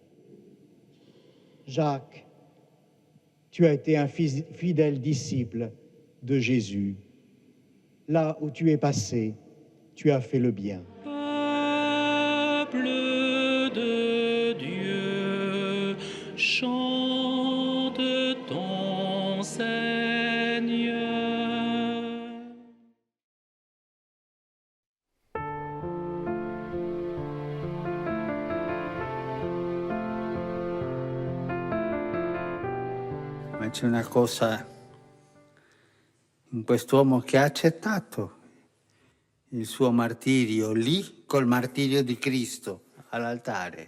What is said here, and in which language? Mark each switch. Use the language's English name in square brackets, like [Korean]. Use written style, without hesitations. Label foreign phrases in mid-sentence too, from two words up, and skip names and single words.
[French] Jacques, tu as été un fidèle disciple de Jésus. Là où tu es passé, tu as fait le bien. Peuple de Dieu, chante ton Seigneur. [Italian] Ma c'è una cosa in quest'uomo che ha accettato il suo martirio lì col martirio di Cristo all'altare.